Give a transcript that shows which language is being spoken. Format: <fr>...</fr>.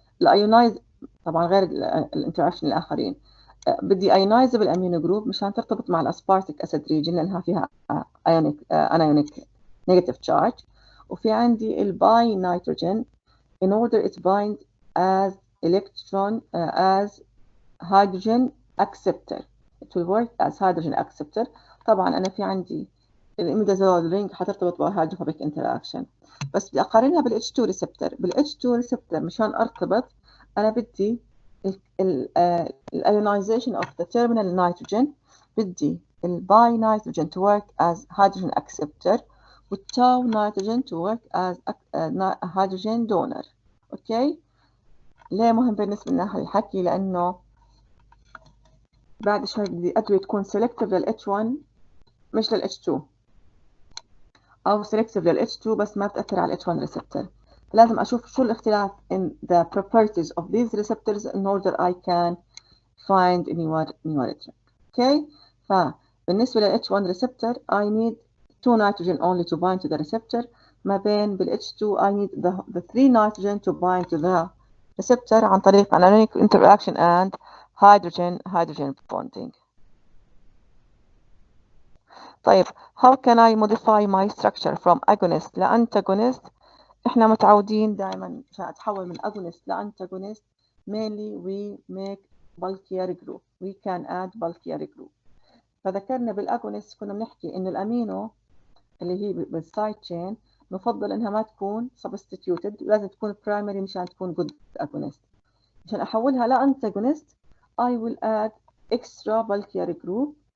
<ar>الايونايز طبعا غير الانتراكشن الاخرين، بدي</ar> <en>ionizable amino group</en> <ar>مشان ترتبط مع الاسبارتيك اسيد ريجن لانها فيها anionic negative charge، وفي عندي الباي نيتروجين</ar> <en>in order it bind as electron as hydrogen acceptor. It will work as hydrogen acceptor.</en> <ar>طبعا أنا في عندي الإميدازول رينج حترتبط بهيدروفوبيك انتراكشن، بس بدي أقارنها بالH2 ريسبتور. بالH2 ريسبتور مشان أرتبط أنا بدي الأيونايزيشن</ar> <en>of the terminal nitrogen،</en> <ar>بدي الباي نيتروجين</ar> <en>to work as hydrogen acceptor</en> <ar>والتاو نيتروجين</ar> <en>to work as hydrogen donor.</en> <ar>أوكي. ليه مهم بالنسبة لنا هالحكي؟ لأنه بعد شوي بدي أدوية تكون selective للH1 مش للH2، أو selective للH2</ar> <en>بس ما بتأثر على الH1 receptor.</en> <ar>لازم أشوف شو الاختلاف</ar> <en>in the properties of these receptors in order I can find newer drug. Okay. فبالنسبة للH1 receptor I need 2 nitrogen only to bind to the receptor.</en> <ar>ما بين</ar> <en>بالH2 I need the 3 nitrogen to bind to the receptor</en> <ar>عن طريق</ar> <en>anionic interaction and hydrogen bonding.</en> <ar>طيب</ar> <en>how can I modify my structure from agonist لantagonist؟</en> <ar>احنا متعودين دائما عشان اتحول من</ar> <en>agonist لantagonist mainly we make bulkier group. We can add bulkier group.</en> <ar>فذكرنا بالاجونست كنا بنحكي انه الامينو اللي هي بالسايد تشين نفضل انها ما تكون substituted، لازم تكون primary مشان تكون</ar> <en>good agonist. عشان أحولها لأنتاجونست I will add extra bulkier group.</en>